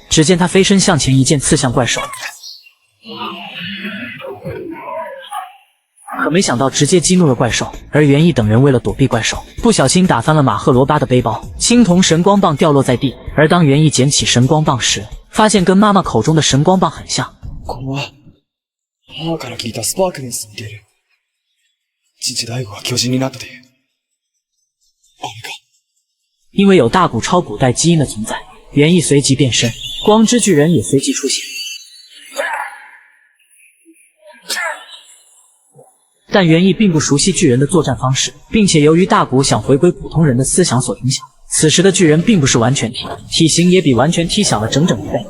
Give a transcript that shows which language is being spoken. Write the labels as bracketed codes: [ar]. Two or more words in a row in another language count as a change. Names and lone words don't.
[zh] 只见他飞身向前，一剑刺向怪兽。可没想到直接激怒了怪兽，而元义等人为了躲避怪兽，不小心打翻了马赫罗巴的背包，青铜神光棒掉落在地。而当元义捡起神光棒时，发现跟妈妈口中的神光棒很像。 [ja] これは母から聞いたスパークネスに似ている。父大悟が巨人になったという。あれか。 [zh] 因为有大古超古代基因的存在，元义随即变身，光之巨人也随即出现。但元义并不熟悉巨人的作战方式，并且由于大古想回归普通人的思想所影响，此时的巨人并不是完全体，体型也比完全体小了整整1倍。